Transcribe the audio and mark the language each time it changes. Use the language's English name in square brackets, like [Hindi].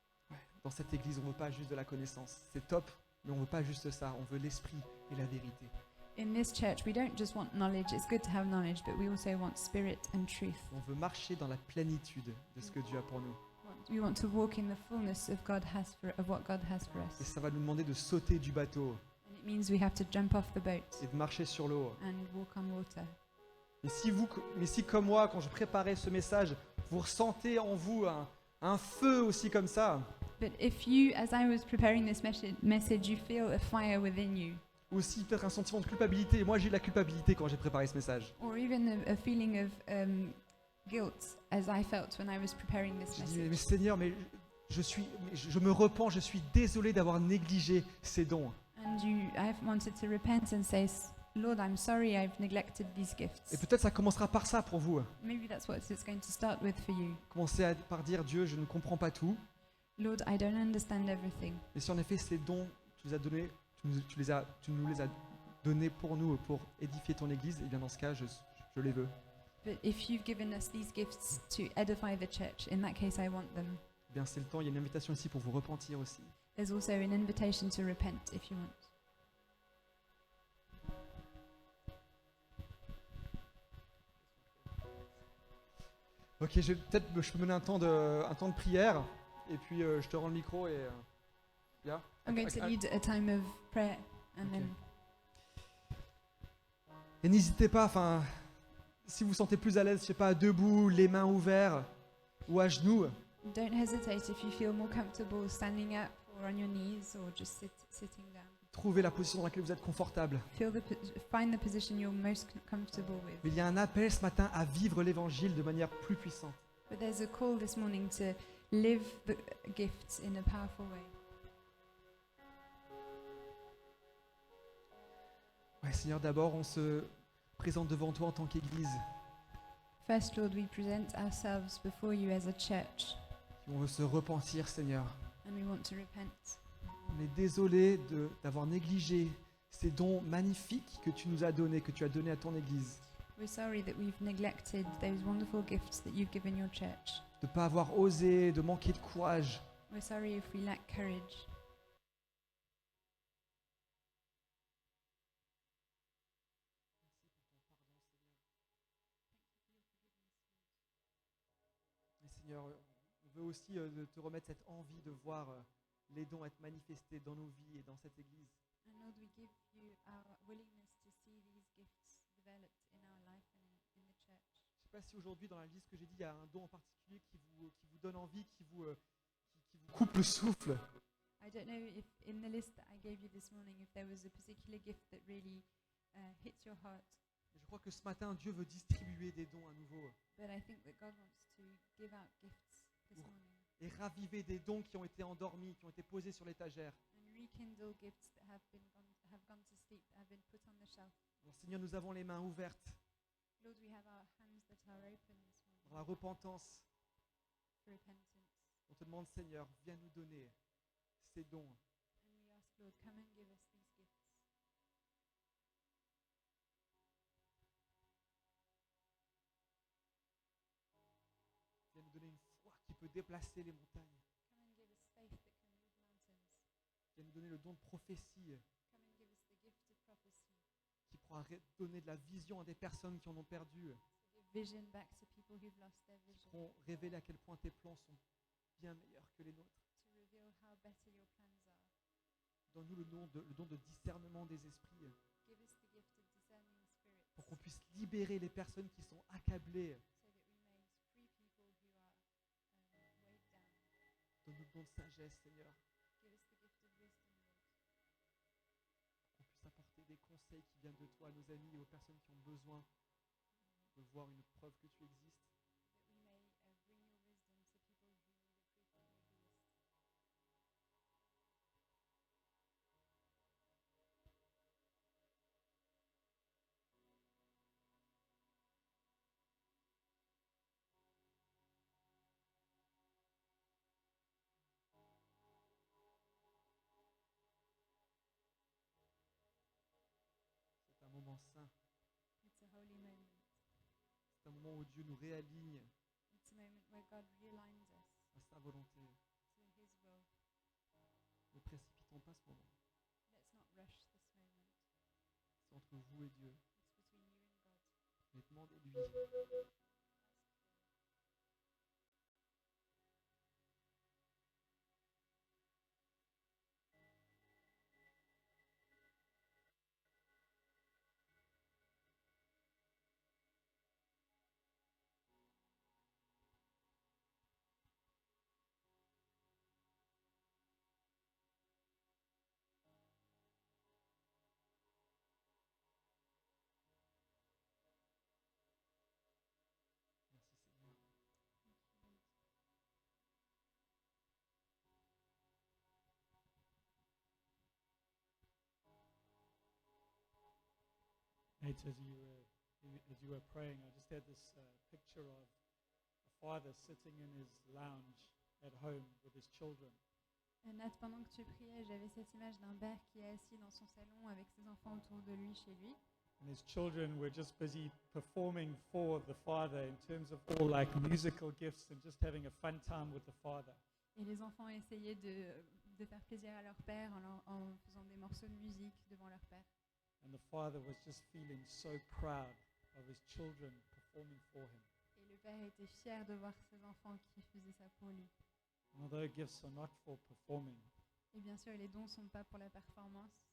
[French] Ouais, dans cette église, on ne veut pas juste de la connaissance. C'est top, mais on ne veut pas juste ça. On veut l'esprit et la vérité. [English] In this church, we don't just want knowledge. It's good to have knowledge, but we also want spirit and truth. [French] On veut marcher dans la plénitude de ce que Dieu a pour nous. [English] We want to walk in the fullness of what God has for [French] Et [English] us. [French] ça va nous demander de sauter du bateau [English] And it means we have to jump off the boat [French] et de marcher sur l'eau. [English] and walk on water. [French] Mais si comme moi, quand je préparais ce message, vous ressentez en vous un feu aussi comme ça, [English] But if you, as I was preparing this message, you feel a fire within you, [French] ou aussi peut-être un sentiment de culpabilité. Moi, j'ai eu de la culpabilité quand j'ai préparé ce message. [English] or even a feeling of guilt, as I felt when I was preparing this [French] Je dis, [English] message. [French] mais Seigneur, je me repens, je suis désolé d'avoir négligé ces dons. [English] And I've wanted to repent and say, Lord, I'm sorry I've neglected these [French] Et [English] gifts. [French] peut-être ça commencera par ça pour vous. [English] Maybe that's what it's going to start with for you. [French] Commencez par dire, Dieu, je ne comprends pas tout. [English] Lord, I don't understand everything. [French] Mais si en effet ces dons, tu nous as donnés, tu nous les as donnés pour nous, pour édifier ton église, et bien dans ce cas, je les veux. [English] But if you've given us these gifts to edify the church, in that case I want them. [French] Bien, c'est le temps. Il y a une invitation ici pour vous repentir aussi. [English] There's also an invitation to repent if you want. [French] Ok, je peux mener un temps de prière et puis je te rends le micro et yeah. [English] I'm going to lead a time of prayer and Okay. then [French] Et n'hésitez pas, si vous vous sentez plus à l'aise, je sais pas, debout, les mains ouvertes ou à genoux, [English] don't hesitate if you feel more comfortable standing up or on your knees or just sitting down. [French] trouvez la position dans laquelle vous êtes confortable. [English] Find the position you're most comfortable with. [French] Mais il y a un appel ce matin à vivre l'évangile de manière plus puissante. [English] But there's a call this morning to live the gifts in a powerful way. [French] Ouais, Seigneur, d'abord, on se présente devant toi en tant qu'Église. [English] First, Lord, we present ourselves before you as a church, [French] On veut se repentir, Seigneur. [English] and we want to repent. [French] On est désolé d'avoir négligé ces dons magnifiques que tu nous as donnés, que tu as donnés à ton Église. [English] We're sorry that we've neglected those wonderful gifts that you've given your church. [French] De ne pas avoir osé, de manquer de courage. [English] We're sorry if we lack courage. [French] Et Seigneur, on veut aussi te remettre cette envie de voir les dons être manifestés dans nos vies et dans cette Église. [English] And Lord, we give you our willingness to see these gifts developed in our life and in the church. [French] Je ne sais pas si aujourd'hui, dans la liste que j'ai dit, il y a un don en particulier qui vous donne envie, qui vous coupe le souffle. [English] I don't know if in the list that I gave you this morning, if there was a particular gift that really hits your heart. [French] Et je crois que ce matin, Dieu veut distribuer des dons à nouveau [English] But I think that God wants to give out gifts this Well, morning [French] et raviver des dons qui ont été endormis, qui ont été posés sur l'étagère. [English] and rekindle gifts that have gone to sleep, that have been put on the shelf. [French] Alors Seigneur, nous avons les mains ouvertes [English] Lord, we have our hands that are open this [French] dans la [English] morning [French] repentance. [English] for repentance. [French] On te demande, Seigneur, viens nous donner ces dons. [English] And we ask, Lord, come and give us these gifts. [French] Viens nous donner une foi qui peut déplacer les montagnes. [English] Come and give us faith that can move mountains. [French] Viens nous donner le don de prophétie [English] Come and give us the gift of prophecy, [French] qui pourra donner de la vision à des personnes qui en ont perdu, [English] to give vision back to people who've lost their [French] qui [English] vision, [French] pourront révéler à quel point tes plans sont bien meilleurs que les nôtres. [English] to reveal how better your plans are. [French] Donne-nous le don de discernement des esprits [English] Give us the gift of discerning spirits, [French] pour qu'on puisse libérer les personnes qui sont accablées. [English] so that we may free people who are weighed down. [French] Donne-nous le don de sagesse, Seigneur, [English] Give us the gift of wisdom, Lord, [French] pour qu'on puisse apporter des conseils qui viennent de toi à nos amis et aux personnes qui ont besoin de voir une preuve que tu existes. [English] that we may bring your wisdom to people who need a proof that you exist. [French] C'est un moment saint. [English] It's a holy moment. [French] C'est un moment où Dieu nous réaligne [English] It's a moment where God realigns us [French] à sa volonté. [English] to His will. [French] Ne précipitons pas ce moment. [English] Let's not rush this moment. [French] C'est entre vous et Dieu. [English] It's between you and God. [French] Mais demandez-lui. Merci Seigneur. [English] Thank you, Lord. Nate, as you were praying, I just had this picture of a father sitting in his lounge at home with his children. [French] Nat, pendant que tu priais, j'avais cette image d'un père qui est assis dans son salon avec ses enfants autour de lui chez lui. [English] And his children were just busy performing for the Father in terms of all like musical gifts and just having a fun time with the Father. [French] Et les enfants essayaient de faire plaisir à leur père en faisant des morceaux de musique devant leur père. [English] And the Father was just feeling so proud of his children performing for him. [French] Et le père était fier de voir ses enfants qui faisaient ça pour lui. [English] And although gifts are not for performing, [French] Et bien sûr, les dons ne sont pas pour la performance.